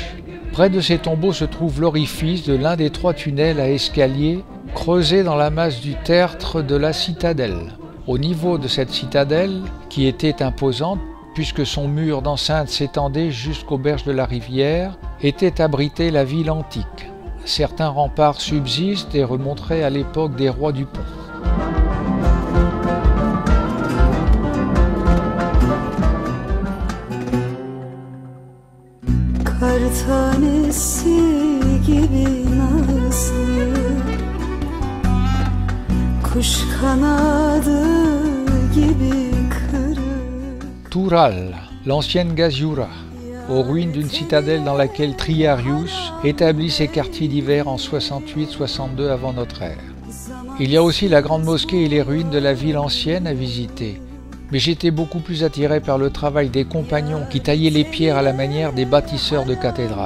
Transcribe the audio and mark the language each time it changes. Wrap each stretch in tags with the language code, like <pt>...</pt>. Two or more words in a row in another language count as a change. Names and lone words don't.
<fr>Près de ces tombeaux se trouve l'orifice de l'un des 3 tunnels à escalier creusé dans la masse du tertre de la citadelle. Au niveau de cette citadelle, qui était imposante, puisque son mur d'enceinte s'étendait jusqu'aux berges de la rivière, était abritée la ville antique. Certains remparts subsistent et remonteraient à l'époque des rois du Pont.</fr> <tr>Kar tanesi gibi nazlı, kuş kanadı gibi kırık.</tr> <fr>Toural, l'ancienne Gaziura, aux ruines d'une citadelle dans laquelle Triarius établit ses quartiers d'hiver en 68-62 avant notre ère. Il y a aussi la grande mosquée et les ruines de la ville ancienne à visiter. Mais j'étais beaucoup plus attiré par le travail des compagnons qui taillaient les pierres à la manière des bâtisseurs de cathédrales.</fr>